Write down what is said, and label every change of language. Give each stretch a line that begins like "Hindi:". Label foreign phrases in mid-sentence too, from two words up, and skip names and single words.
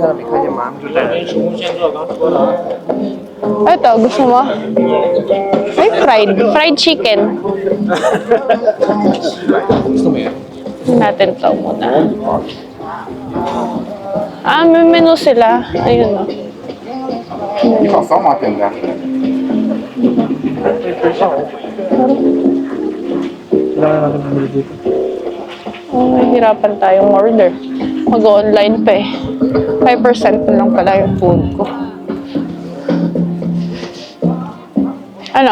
Filipino: Ito, gusto mo?
English: Ay, fried chicken.
Filipino: Gusto mo yan? Natin to muna. May menu sila. Ayun o.
Chinese: 你搞扫码点的。
Filipino: Kailangan natin bumili dito. Mahihirapan tayong order. Mag-online pa eh. 5% na lang pala yung food ko. Ano?